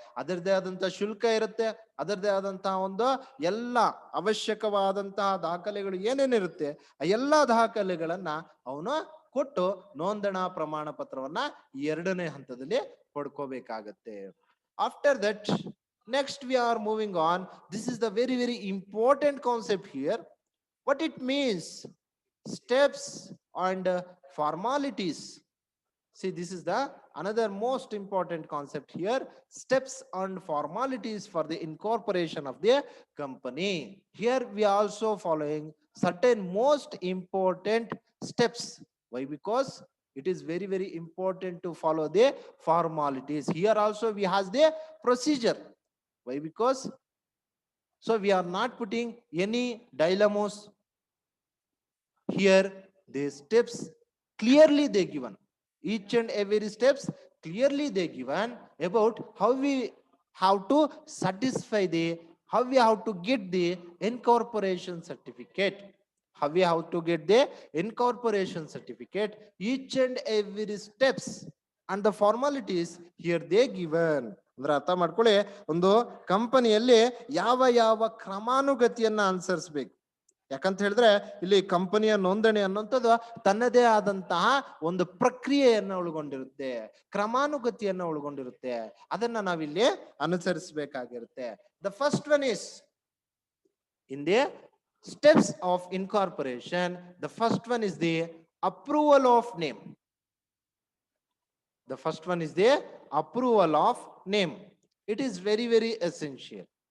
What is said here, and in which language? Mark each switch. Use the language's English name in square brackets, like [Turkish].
[Kannada] ಅದರದೇ ಆದಂತಹ ಶುಲ್ಕ ಇರುತ್ತೆ, ಅದರದೇ ಆದಂತಹ ಒಂದು ಎಲ್ಲ ಅವಶ್ಯಕವಾದಂತಹ ದಾಖಲೆಗಳು ಏನೇನಿರುತ್ತೆ ಆ ಎಲ್ಲಾ ದಾಖಲೆಗಳನ್ನ ಅವನು ಕೊಟ್ಟು ನೋಂದಣಾ ಪ್ರಮಾಣ ಪತ್ರವನ್ನ 2ನೇ ಹಂತದಲ್ಲಿ ಪಡ್ಕೋಬೇಕಾಗತ್ತೆ. [English] After that, next we are moving on. This is the very, very important concept here. What it means, steps and formalities. See, this is the another most important concept here. Steps and formalities for the incorporation of the company. Here we are also following certain most important steps. Why? Because it is very, very important to follow the formalities. Here also we has the procedure. Why? Because so we are not putting any dilemmas here. The steps clearly they given, each and every steps clearly they given about how we have to satisfy the, how we have to get the incorporation certificate, how we have to get the incorporation certificate. Each and every steps and the formalities here they given. [Kannada] ಅಂದ್ರೆ ಅರ್ಥ ಮಾಡ್ಕೊಳ್ಳಿ, ಒಂದು ಕಂಪನಿಯಲ್ಲಿ ಯಾವ ಯಾವ ಕ್ರಮಾನುಗತಿಯನ್ನ ಅನುಸರಿಸಬೇಕು. ಯಾಕಂತ ಹೇಳಿದ್ರೆ ಇಲ್ಲಿ ಕಂಪನಿಯ ನೋಂದಣಿ ಅನ್ನುವಂಥದ್ದು ತನ್ನದೇ ಆದಂತಹ ಒಂದು ಪ್ರಕ್ರಿಯೆಯನ್ನ ಒಳಗೊಂಡಿರುತ್ತೆ, ಕ್ರಮಾನುಗತಿಯನ್ನ ಒಳಗೊಂಡಿರುತ್ತೆ. ಅದನ್ನ ನಾವಿಲ್ಲಿ ಅನುಸರಿಸಬೇಕಾಗಿರುತ್ತೆ. [English] The first one is in the steps of incorporation. The first one is the approval of name. The first one is the approval of name. It is very, very essential.